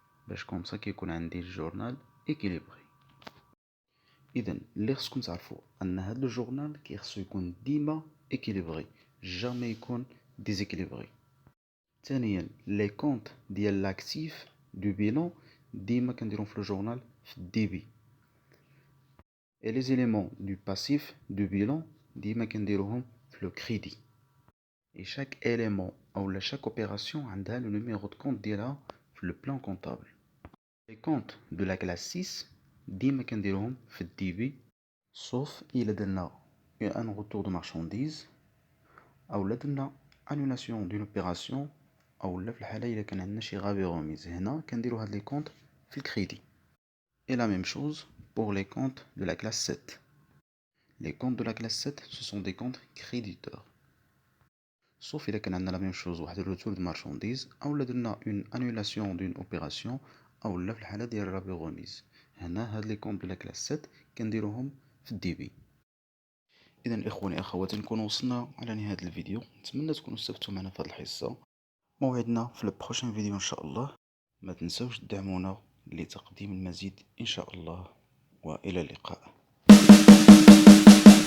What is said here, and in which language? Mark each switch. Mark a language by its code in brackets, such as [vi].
[ar] باش كومسا كيكون عندي الجورنال ايكيليبري. اذا اللي خصكم تعرفوا ان هذا الجورنال كيخصو يكون ديما ايكيليبري، جامي يكون ديزيكيليبري. ثانيا لي كونط ديال لاكتيف دو بيلون ديما كنديرهم في الجورنال في الديبي، [fr] et les éléments du passif du bilan [ar] ديما كنديروهم في le crédit. [fr] Et chaque élément ou chaque opération [ar] عندها [fr] le numéro de compte [ar] ديالها [fr] في le plan comptable. Les comptes de la classe 6 [ar] ديما كنديروهم في الديبي [fr] sauf [ar] إلا درنا [fr] un retour de marchandise [ar] أو درنا [fr] annulation d'une opération [ar] أو في الحالة إلا كان عندنا شي غابي غوميز، هنا كنديرو هاد لي كونط في الكريدي. [fr] Et la même chose pour les comptes de la classe 7. Les comptes de la classe 7, ce sont des comptes créditeurs. Sauf il y a la même chose, un retour de marchandise, ou une annulation d'une opération, ou la remise. Les comptes de la classe 7 [ar] كنديروهم في الديبي. إذا إخواني أخواتي نكون وصلنا على نهاية الفيديو، نتمنى تكونوا استفدتوا معنا في هذه الحصة. موعدنا في البروشين فيديو إن شاء الله. ما تنسوش تدعمونا لتقديم المزيد إن شاء الله، وإلى اللقاء.